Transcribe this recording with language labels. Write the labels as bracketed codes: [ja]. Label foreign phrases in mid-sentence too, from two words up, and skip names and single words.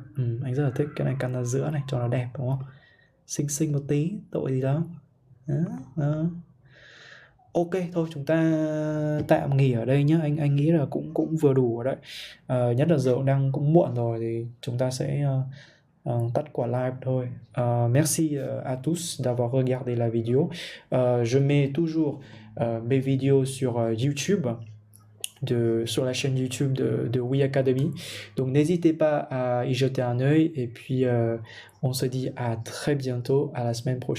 [vi] Anh rất là thích cái này, căn ra giữa này cho nó đẹp đúng không, xinh xinh một tí, tội gì đó. Ok, thôi chúng ta tạm nghỉ ở đây nhé. Anh nghĩ là cũng vừa đủ rồi đấy. Nhất là giờ cũng đang cũng muộn rồi thì chúng ta sẽ tắt quả live thôi. [fr] Merci à tous d'avoir regardé la vidéo. Je mets toujours mes vidéos sur YouTube, sur la chaîne YouTube de We Academy. Donc n'hésitez pas à y jeter un œil et puis on se dit à très bientôt, à la semaine prochaine.